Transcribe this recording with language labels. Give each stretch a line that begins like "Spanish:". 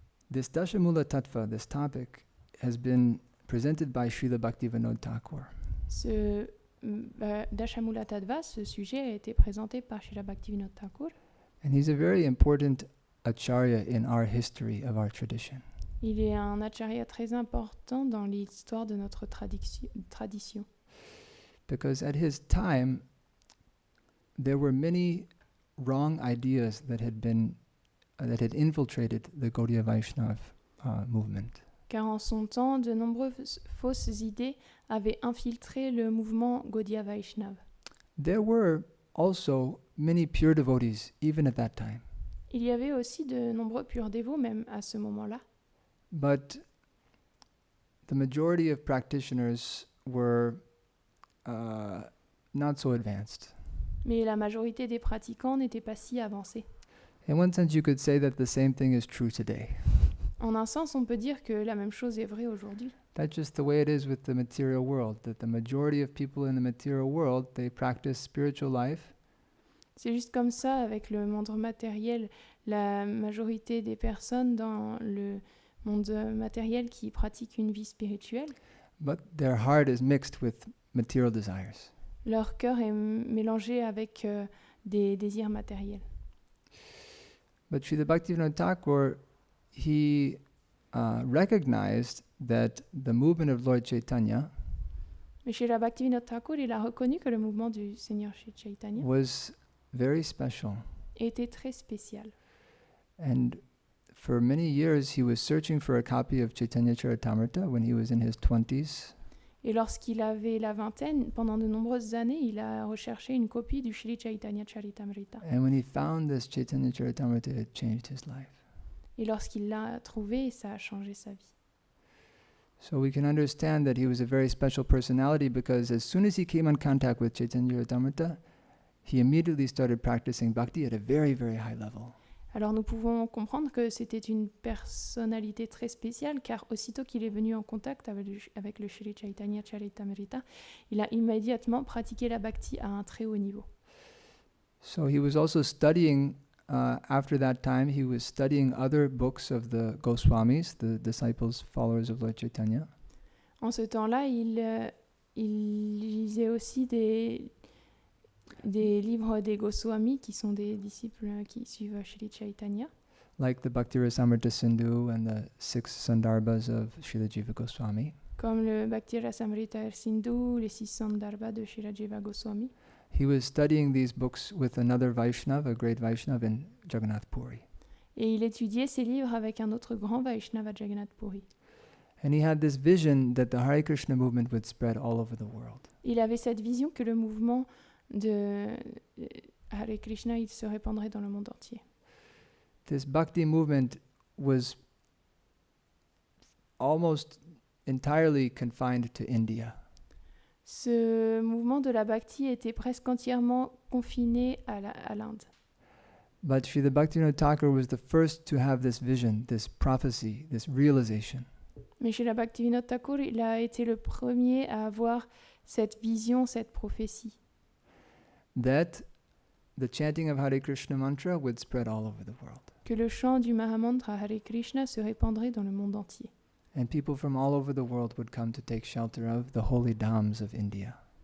English: This Dashamula Tattva, this topic, has been presented by Srila Bhaktivinoda Thakur.
French: Ce Dashamula Tattva, ce sujet a été présenté par Srila Bhaktivinoda Thakur.
English: And he's a very important acharya in our history of our tradition.
French: Il est un acharya très important dans l'histoire de notre tradition.
English: Because at his time, there were many wrong ideas that had infiltrated the Gaudiya Vaishnava movement.
French: Car en son temps, de nombreuses fausses idées avaient infiltré le mouvement Gaudiya Vaishnava.
English: There were also many pure devotees, even at that time.
French: Il y avait aussi de nombreux purs dévots, même à ce moment-là.
English: But the majority of practitioners were not so advanced.
French: Mais la majorité des pratiquants n'étaient pas si avancés.
English: In one sense, you could say that the same thing is true today.
French: En un sens, on peut dire que la même chose est vraie aujourd'hui.
English: That's just the way it is with the material world, that the majority of people in the material world, they practice spiritual life,
French: C'est juste comme ça avec le monde matériel. La majorité des personnes dans le monde matériel qui pratiquent une vie spirituelle,
English: but their heart is mixed with material desires.
French: leur cœur est mélangé avec des désirs matériels.
English: But Srila Bhaktivinoda Thakur, he recognized that the movement of Lord Chaitanya
French: Mais chez la Bhaktivinoda Thakur, il a reconnu que le mouvement du Seigneur Shri Chaitanya
English: was very special.
French: était très spécial.
English: And for many years, he was searching for a copy of Chaitanya Charitamrita when he was in his 20s.
French: Et lorsqu'il avait la vingtaine, pendant de nombreuses années, il a recherché une copie du Shri Chaitanya Charitamrita.
English: And when he found this Chaitanya Charitamrita, it changed his life.
French: Et lorsqu'il l'a trouvé, ça a changé sa vie.
English: So we can understand that he was a very special personality because as soon as he came in contact with Chaitanya Charitamrita, he immediately started practicing bhakti at a very, very high level.
French: Alors nous pouvons comprendre que c'était une personnalité très spéciale, car aussitôt qu'il est venu en contact avec le Shri Chaitanya Charitamrita, il a immédiatement pratiqué la bhakti à un très haut niveau.
English: So he was also studying, after that time, he was studying other books of the Goswamis, the disciples, followers of Lord Chaitanya.
French: En ce temps-là, il lisait aussi des livres des Goswamis, qui sont des disciples qui suivent Shri Chaitanya,
English: Like the Bhakti Rasamrita Sindhu and the 6 Sandarbhas of Srila Jiva Goswami.
French: comme le Bhakti Rasamrita Sindhu, les 6 Sandarbhas de Srila Jiva Goswami.
English: He was studying these books with another Vaishnava, a great Vaishnava in Jagannath Puri.
French: Et il étudiait ces livres avec un autre grand Vaishnava, Jagannath Puri.
English: And he had this vision that the Hare Krishna movement would spread all over the world.
French: Il avait cette vision que le mouvement de Hare Krishna, il se répandrait dans le monde entier.
English: This bhakti movement was almost entirely confined to India.
French: Ce mouvement de la bhakti était presque entièrement confiné à l'Inde.
English: But Srila Bhaktivinoda Thakur was the first to have this vision, this prophecy, this realization.
French: Mais chez la Bhaktivinoda Thakur, il a été le premier à avoir cette vision, cette prophétie,
English: That the chanting of Hare Krishna mantra would spread all over the world.
French: que le chant du Mahamantra Hare Krishna se répandrait dans le monde entier.
English: And people from all over the world would come to take shelter of the holy dhams of India.